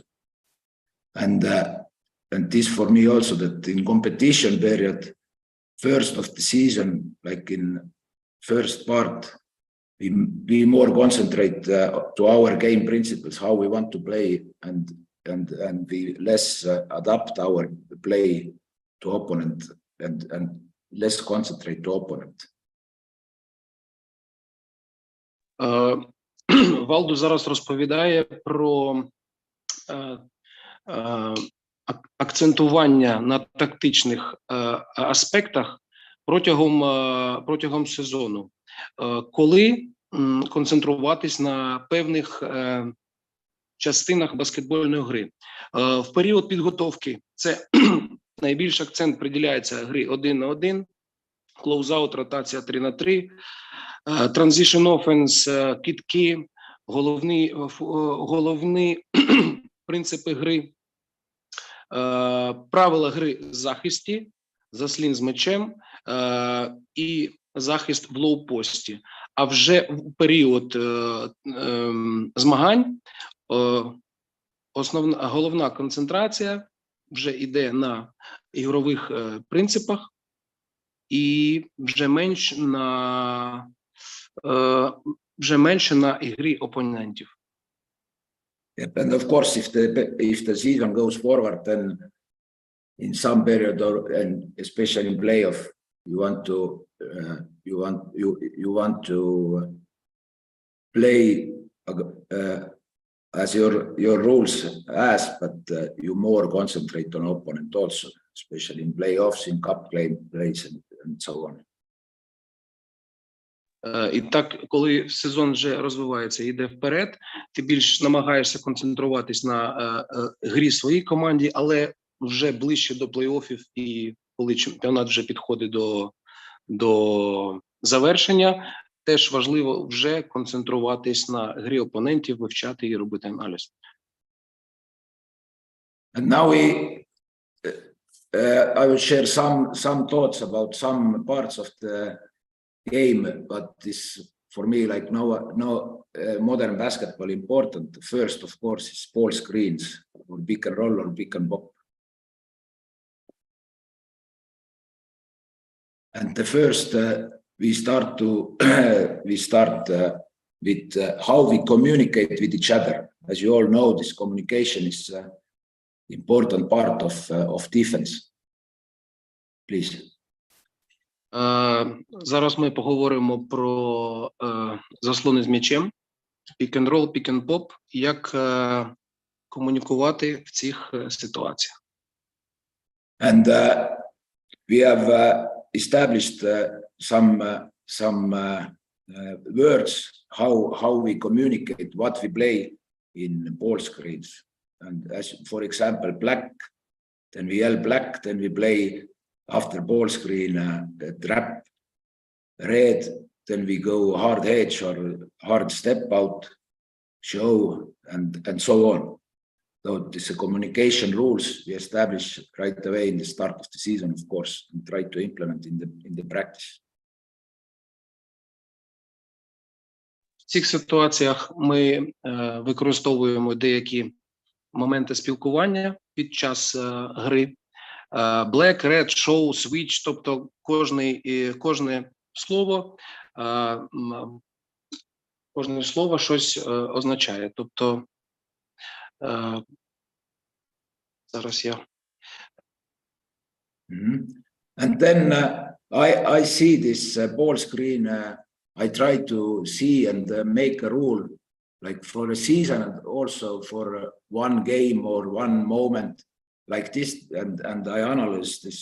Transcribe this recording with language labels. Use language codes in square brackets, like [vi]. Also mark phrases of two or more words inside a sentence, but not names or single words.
[en] And this for me also that in competition period, first of the season, like in first part, we more concentrate to our game principles, how we want to play, and we less adapt our play to opponent and less concentrate to opponent. [uk] Валдо зараз розповідає про акцентування на тактичних аспектах протягом сезону, коли концентруватись на певних частинах баскетбольної гри. В період підготовки це найбільший акцент приділяється гри 1 на 1, клоузаут, ротація 3 на 3, [en] transition offense, [uk] кидки, головні принципи гри, правила гри в захисті, заслін з м'ячем і захист в лоу-пості. А вже в період змагань головна концентрація вже йде на ігрових принципах і вже менше на ігрі опонентів. [en] Yep, and of course, if the season goes forward, then in some period and especially in playoff, you want to play as your rules ask, but you more concentrate on opponent also, especially in playoffs, in cup plays and so on. [uk] І так, коли сезон вже розвивається і йде вперед, ти більш намагаєшся концентруватись на грі своїй команді, але вже ближче до плей-оффів і коли чемпіонат вже підходить до завершення, теж важливо вже концентруватись на грі опонентів, вивчати і робити аналіз. [en] And now I will share some thoughts about some parts of the game, but this for me like no modern basketball important. First, of course, is ball screens or pick and roll or pick and pop. And the first we start with how we communicate with each other. As you all know, this communication is important part of defense. Please. [uk] Зараз ми поговоримо про заслони з м'ячем, [en] pick and roll, pick and pop, [uk] як комунікувати в цих ситуаціях. [en] And we have established some words how we communicate what we play in ball screens. And as for example, black, then we yell black, then we play after ball screen trap. Red, then we go hard edge or hard step out, show, and so on. So this communication rules we establish right away in the start of the season, of course, and try to implement in the practice. [uk] В цих ситуаціях ми використовуємо деякі моменти спілкування під час гри. [en] Black, red, show, switch, [uk] тобто кожне слово щось означає. Тобто зараз я... [en] And then I see this ball screen, I try to see and make a rule, like for a season and also for one game or one moment like this, and I analyze this.